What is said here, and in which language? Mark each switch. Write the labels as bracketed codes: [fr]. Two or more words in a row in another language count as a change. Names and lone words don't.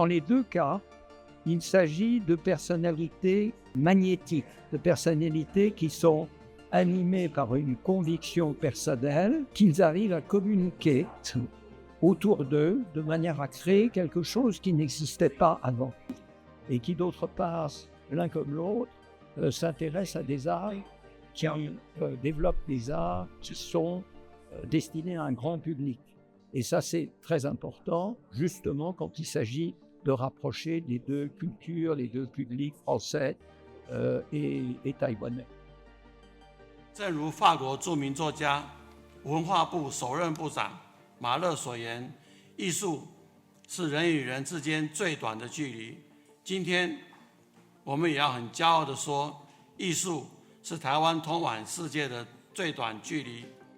[fr] les deux cas, il s'agit de personnalités magnétiques, de personnalités qui sont animées par une conviction personnelle, qu'ils arrivent à communiquer autour d'eux de manière à créer quelque chose qui n'existait pas avant et qui, d'autre part, l'un comme l'autre, s'intéressent à des arts qui développent des arts qui sont destinés à un grand public. Et ça, c'est très important, justement, quand il s'agit de rapprocher les deux cultures, les deux publics français et taïwanais. [zh] 正如法国著名作家、文化部首任部长马勒所言，艺术是人与人之间最短的距离。今天，我们也要很骄傲地说，艺术是台湾通往世界的最短距离。